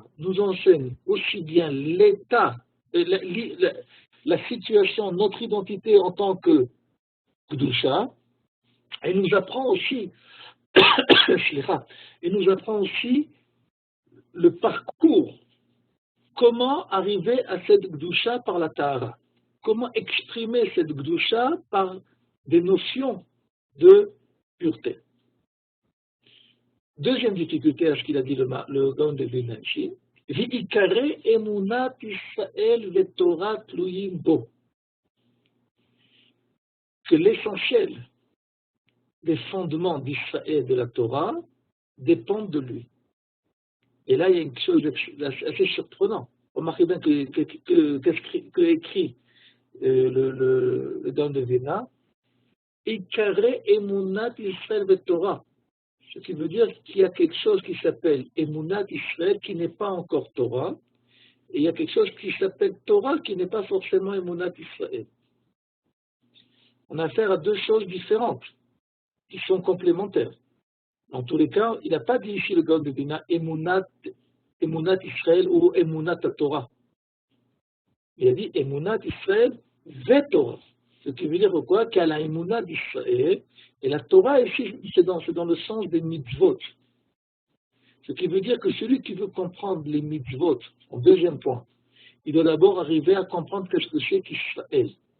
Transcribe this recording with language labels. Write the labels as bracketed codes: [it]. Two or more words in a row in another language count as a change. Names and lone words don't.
[fr] Nous enseigne aussi bien l'état, la situation, notre identité en tant que Gdusha, et nous apprend aussi et nous apprend aussi le parcours, comment arriver à cette Gdusha par la Tahara, comment exprimer cette Gdusha par des notions de pureté. Deuxième difficulté à ce qu'il a dit le Gaon de Vilna ici, [he] ועיקר אמונת ישראל ותורה תלויים בו, [fr] que l'essentiel des fondements d'Israël et de la Torah dépendent de lui. Et là, il y a une chose assez surprenante. Remarquez bien que écrit le Gaon de Vilna, [he] Ikare emunat Israël ve'Torah. [fr] Ce qui veut dire qu'il y a quelque chose qui s'appelle [he] emunat Israël [fr] qui n'est pas encore Torah, et il y a quelque chose qui s'appelle Torah qui n'est pas forcément [he] emunat Israël. [fr] On a affaire à deux choses différentes, qui sont complémentaires. Dans tous les cas, il n'a pas dit ici le Gaon de Vilna [he] emunat Israël [fr] ou [he] emunat Torah. [fr] Il a dit [he] emunat Israël Torah. [fr] Ce qui veut dire quoi? Qu'à la Emouna d'Israël, et la Torah ici, c'est dans le sens des mitzvot. Ce qui veut dire que celui qui veut comprendre les mitzvot, en deuxième point, il doit d'abord arriver à comprendre qu'est-ce que c'est qu'Israël.